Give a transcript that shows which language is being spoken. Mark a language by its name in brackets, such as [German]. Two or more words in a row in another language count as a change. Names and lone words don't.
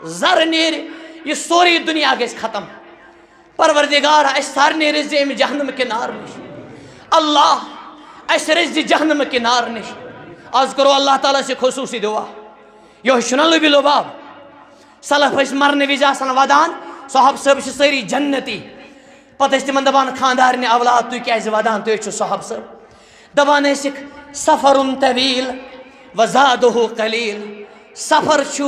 [Kashmiri] زر نیرِ یہ سورُے دُنیا گژھِ ختم پروردگارا اَسہِ سر نیرِ زِ امہِ جہنم کہِ نار نِش اللہ اَسہِ رٔچھِ زِ جہنم کہِ نار نِش [Urdu] آز کرو اللہ تعالیٰ سے خصوصی دعا [Kashmiri] یہوے چھُنہ لُبہِ لُباب سلف ٲسۍ مرنہٕ وِزِ آسان ودان صحاب صٲب چھِ سٲری جنتی پتہٕ ٲسۍ تِمن دپان خاندارنہِ اولاد تُہۍ کیازِ ودان تُہۍ چھِو صحاب صٲب دپان ٲسِکھ [Arabic] سفرُن طویٖل وزادُہ قلیٖل [Kashmiri] سفر چھُ